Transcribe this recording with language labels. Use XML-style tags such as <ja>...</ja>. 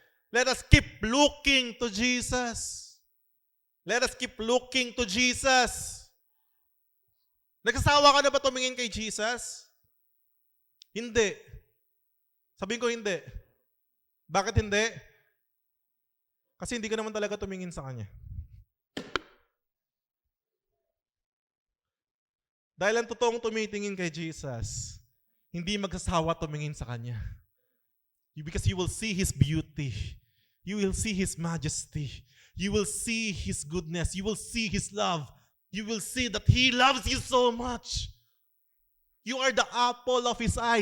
<en>Let us keep looking to Jesus. Let us keep looking to Jesus.</en> <tl>Nagsasawa ka na ba tumingin kay Jesus? Hindi. Sabihin ko hindi. Bakit hindi? Kasi hindi ka naman talaga tumingin sa Kanya. Dahil ang totoong tumitingin kay Jesus, hindi magsasawa tumingin sa Kanya.</tl> <en>Because you will see His beauty. You will see His majesty. You will see His goodness. You will see His love. You will see that He loves you so much. You are the apple of His eye.</en>